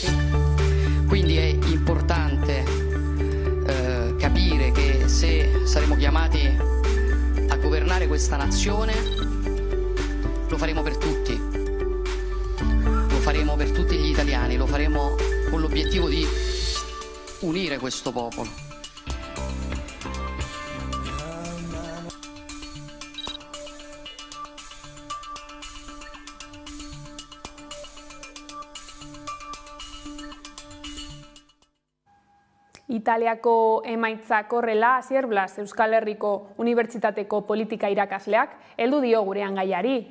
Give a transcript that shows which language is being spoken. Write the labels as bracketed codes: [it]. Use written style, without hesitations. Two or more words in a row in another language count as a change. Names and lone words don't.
[it] Quindi è importante capire che se saremo chiamati a governare questa nazione lo faremo per tutti. Lo faremo per tutti gli italiani, lo faremo con l'obiettivo di unire questo popolo. [eu] Italiako emaitzak horrela, Asier Blas Euskal Herriko Unibertsitateko politika irakasleak heldu dio gurean gaiari.